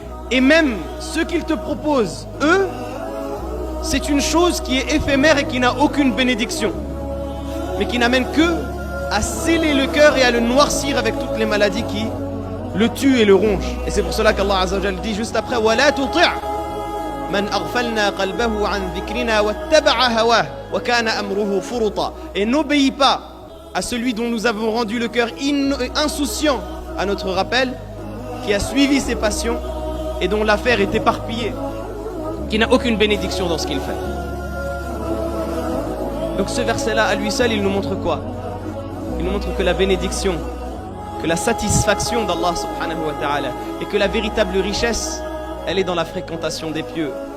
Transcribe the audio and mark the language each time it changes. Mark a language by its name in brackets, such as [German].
[French] Et même ce qu'ils te proposent, eux, c'est une chose qui est éphémère et qui n'a aucune bénédiction, mais qui n'amène que à sceller le cœur et à le noircir avec toutes les maladies qui le tuent et le rongent. Et c'est pour cela qu'Allah Azza wa Jal dit juste après, [Arabic] وَلَا تُطِعْ مَنْ أَغْفَلْنَا قَلْبَهُ عَنْ ذِكْرِنَا وَاتَّبَعَ هَوَاهُ وَكَانَ أَمْرُهُ فُرُطًا. [French] Et n'obéis pas à celui dont nous avons rendu le cœur insouciant à notre rappel, qui a suivi ses passions et dont l'affaire est éparpillée, qui n'a aucune bénédiction dans ce qu'il fait. Donc ce verset-là, à lui seul, il nous montre quoi? Il nous montre que la bénédiction, que la satisfaction d'Allah subhanahu wa ta'ala, et que la véritable richesse, elle est dans la fréquentation des pieux.